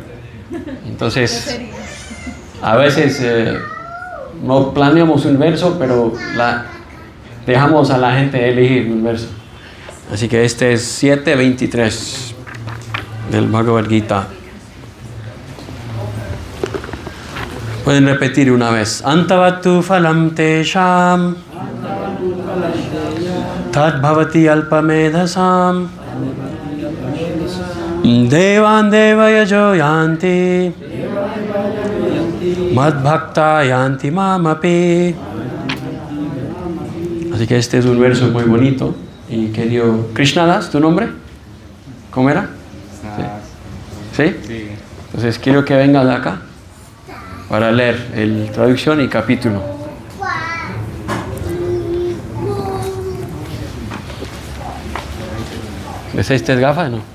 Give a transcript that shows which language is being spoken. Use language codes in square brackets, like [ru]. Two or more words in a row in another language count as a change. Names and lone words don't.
[es] Entonces, a veces no planeamos un verso, pero dejamos a la gente elegir un verso. Así que este es 7:23 del Bhagavad Gita. Pueden repetir una vez. [sa] अन्तवत्तु फलं तेषां तद् भवति अल्पमेधसाम् देवान् देवयजो यान्ति मद्भक्ता यान्ति मामपि. [es] Así que este es un verso muy bonito y que dio Krishnadas, ¿tu nombre? ¿Cómo era? ¿Sí? Sí. Entonces quiero que vengas acá para leer el traducción y capítulo. ¿Es estas gafas? No.